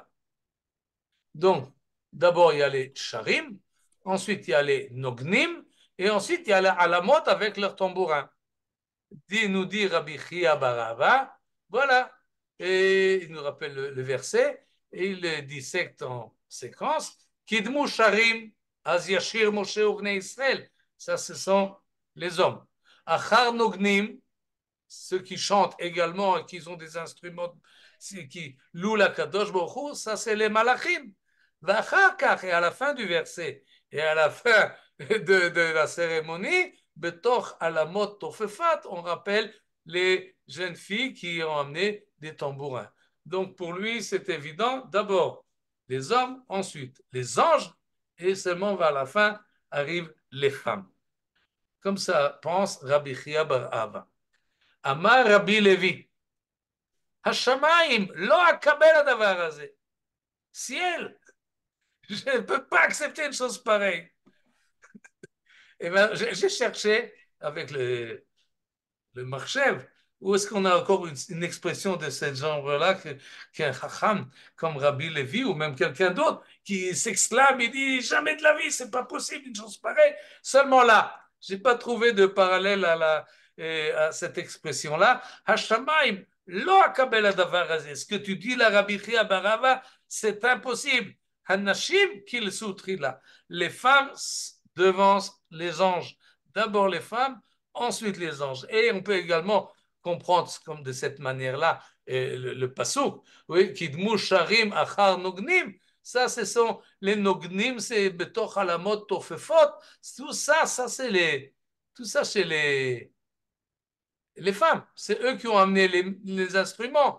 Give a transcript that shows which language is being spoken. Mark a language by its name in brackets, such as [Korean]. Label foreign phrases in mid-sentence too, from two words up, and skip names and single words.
[French] Donc, d'abord, il y a les charim, ensuite, il y a les nognim, et ensuite, il y a la alamot avec leurs tambourins. Nous dit Rabbi Chia Barava, voilà. Et il nous rappelle le verset, et il le dissecte en séquence. [Hebrew] קדמו שרים אז ישיר משה ובני ישראל. [French] Ça, ce sont les hommes. [Hebrew] אחר נוגנים, [French] ceux qui chantent également et qui ont des instruments qui louent la [Hebrew] קדוש ברוך הוא, [French] ça c'est les malachim. Et à la fin du verset et à la fin de la cérémonie, [Hebrew] בתוך עלמות תופפות, [French] on rappelle les jeunes filles qui ont amené des tambourins. Donc pour lui, c'est évident, d'abord les hommes, ensuite les anges, et seulement vers la fin arrivent les femmes. Comme ça pense Rabbi Chia bar Ava. [Hebrew] אמר רבי לוי, השמיים לא אקבל הדבר הזה. [French] ciel, je ne peux pas accepter une chose pareille. Et ben, j'ai cherché avec le marchev, où est-ce qu'on a encore une expression de ce genre-là qu'un chacham comme Rabbi Levi ou même quelqu'un d'autre qui s'exclame et dit jamais de la vie, c'est pas possible une chose pareille. Seulement là, j'ai pas trouvé de parallèle à cette expression-là. [Hebrew] השמים לא אקבל הדבר הזה. [French] Ce que tu dis là, Rabbi Chia Barava, c'est impossible. [Hebrew] הנשים קיל סוטרילא. [French] Les femmes devancent les anges. D'abord les femmes, ensuite les anges. Et on peut également comprendre comme de cette manière-là le passouk, oui, [Hebrew] קדמו שרים אחר נוגנים, [French] ça ce sont les Nognim, c'est [Hebrew] בתוך עלמות תופפות, [French] tout ça, tout ça c'est les femmes, c'est eux qui ont amené les instruments.